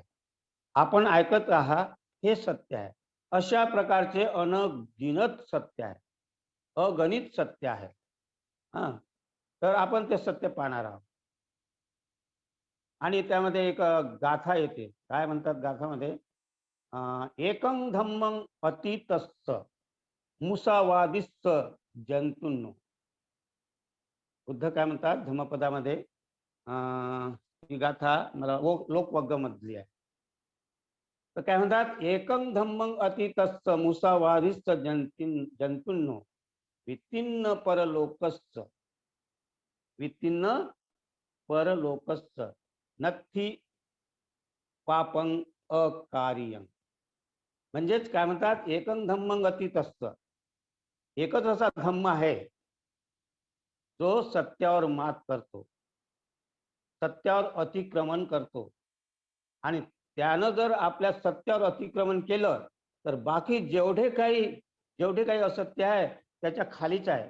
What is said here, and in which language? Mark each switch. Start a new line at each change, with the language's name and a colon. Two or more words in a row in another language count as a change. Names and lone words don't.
Marathi: आपण ऐकत आहात, हे सत्य आहे. अशा प्रकारचे अनगिनत सत्य आहे, अगणित सत्य आहे. तर आपण ते सत्य पाहणार आहोत. आणि त्यामध्ये एक गाथा येते. काय म्हणतात गाथामध्ये?
Pali: एकं धम्मं अतीतस्स मुसावादिस्स जंतूंनो.
Marathi: बुद्ध काय म्हणतात धम्मपदामध्ये? ही गाथा मला लोकवग्गमधली आहे. तर काय म्हणतात?
Pali: एकं धम्मं अतीतस्स मुसावादिस्स जंतूंनो वित्तिन्न परलोकस्स, वित्तिन्न परलोकस्स नत्थी पापं अकार्यं.
Marathi: म्हणजेच काय म्हणतात?
Pali: एकं धम्मं अतीतस्स,
Marathi: एकच असा धम्म आहे जो सत्यावर मात करतो, सत्यावर अतिक्रमण करतो, आणि त्यानं जर आपल्या सत्यावर अतिक्रमण केलं तर बाकी जेवढे काही असत्य आहे त्याच्या खालीच आहे.